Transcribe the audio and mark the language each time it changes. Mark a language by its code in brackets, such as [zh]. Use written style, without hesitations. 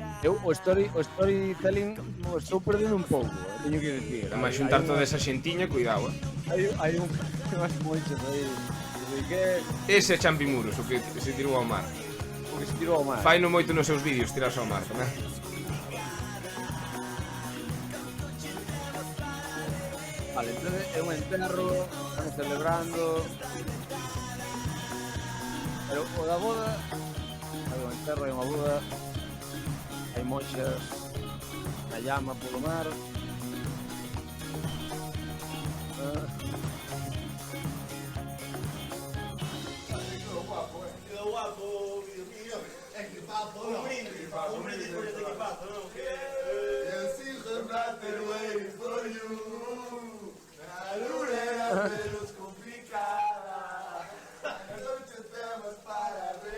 [gl] Eu o storytelling o estou perdendo un pouco, teño que decir. E máis xuntar toda esa xentiña, cuidado, Hai unhas monxas aí. Que Ese é Champi Muros, o que se tirou ao mar. o que se tirou ao mar. Fai no moito nos seus vídeos tirarse ao mar, tamén. Vale, entón é un enterro, estamos celebrando. Pero o da boda, hai un enterro, hai unha boda, hai monxas, a llama polo mar. [es] Quedó guapo, Dios mío. Equipazo, ¿no? Un brindis por este equipazo, ¿no? [en] Yes, I'm not waiting for you. [es] La luna era menos complicada. La noche está más para